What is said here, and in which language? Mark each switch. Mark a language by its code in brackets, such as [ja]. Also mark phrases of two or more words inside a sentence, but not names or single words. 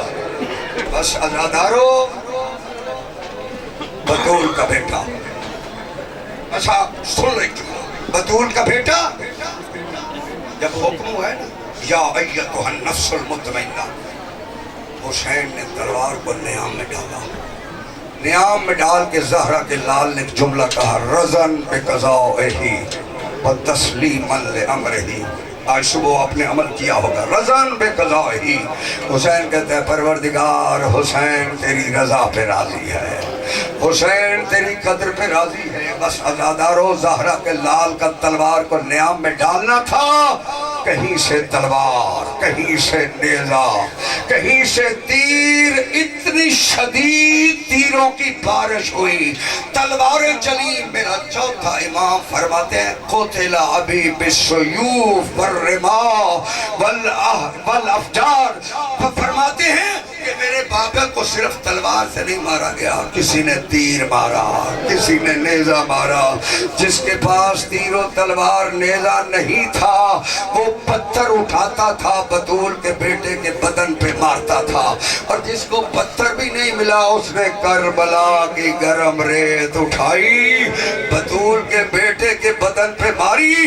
[ur] بس عزادارو بطول کا بیٹا, اچھا سن لو ایک جملہ, بطول کا بیٹا جب حکم ہوا ہے نا [ar] یا ایتھا النفس المطمئنہ, [ur] حسین نے تلوار کو نیام میں ڈالا. نیام میں ڈال کے زہرا کے لال نے ایک جملہ کہا, [ar] رضن بقضائہ و تسلیما لامرہ. [ur] آج صبح آپ نے عمل کیا ہوگا, [ar] رضن بقضائہ. [ur] حسین کہتے ہیں پروردگار حسین تیری رضا پہ راضی ہے, حسین تیری قدر پہ راضی ہے. بس عزادارو زہرا کے لال کا تلوار کو نیام میں ڈالنا تھا کہیں سے تلوار، کہیں سے نیزہ، کہیں سے تیر، اتنی شدید تیروں کی بارش ہوئی، تلواریں چلی۔ میرا چوتھا امام فرماتے ہیں [ar] قتل ابی بالسیوف والرماح والافجار، [ur] فرماتے ہیں کہ میرے بابا کو صرف تلوار سے نہیں مارا گیا، کسی نے تیر مارا، کسی نے نیزہ مارا۔ جس کے پاس تیر و تلوار نیزہ نہیں تھا وہ پتھر اٹھاتا تھا، بطول کے بیٹے کے بدن پہ مارتا تھا، اور جس کو پتھر بھی نہیں ملا اس نے کربلا کی گرم ریت اٹھائی، بطول کے بیٹے کے بدن پہ ماری۔